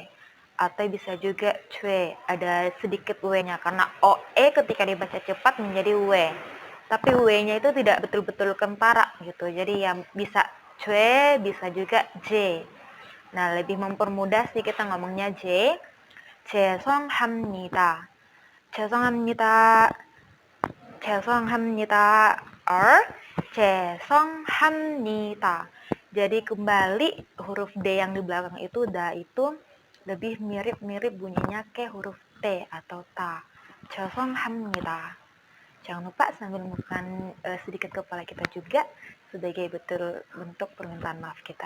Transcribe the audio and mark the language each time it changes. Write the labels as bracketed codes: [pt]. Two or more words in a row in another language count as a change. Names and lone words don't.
[id] Atau bisa juga cue, ada sedikit W-nya, karena OE ketika dibaca cepat menjadi W. Tapi W-nya itu tidak betul-betul kentara gitu. Jadi yang bisa cue, bisa juga J. Nah, lebih mempermudah sih kita ngomongnya J. [ko] 죄송합니다. 죄송합니다. 죄송합니다. Or 죄송합니다. [id] Jadi kembali huruf D yang di belakang itu, da itu lebih mirip-mirip bunyinya ke huruf T atau ta. [ko] 죄송합니다. [id] Jangan lupa sambil membuka sedikit kepala kita juga sebagai bentuk permintaan maaf kita.